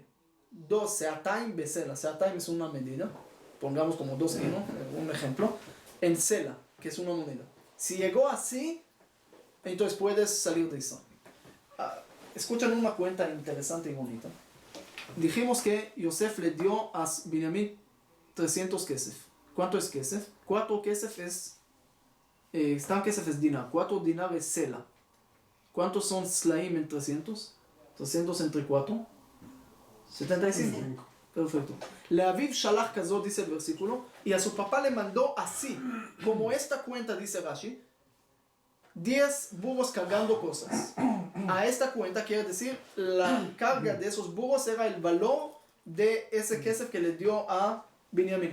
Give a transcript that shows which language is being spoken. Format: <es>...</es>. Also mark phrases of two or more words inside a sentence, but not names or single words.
<es>2</es> <he>סאתיים בסלע,</he> <es>se'ataim es una medida, pongamos como 2 kilos, un ejemplo, en sela, que es una moneda. Si llegó así, entonces puedes salir de Israel. Escuchan una cuenta interesante y bonita. Dijimos que Yosef le dio a Binyamin 300 kesef. ¿Cuánto es kesef? 4 kesef es...</es> <he>סתם כסף</he> <es>es dinar. 4 dinar es sela. ¿Cuántos son slaim en 300? 300 entre 4. 75. Perfecto.</es> <he>ולאביו שלח כזאת,</he> <es>dice el versículo, y a su papá le mandó así, como esta cuenta, dice Rashi, 10 burros cargando cosas. A esta cuenta quiere decir, la carga de esos burros era el valor de ese kesef que le dio a Binyamin.</es>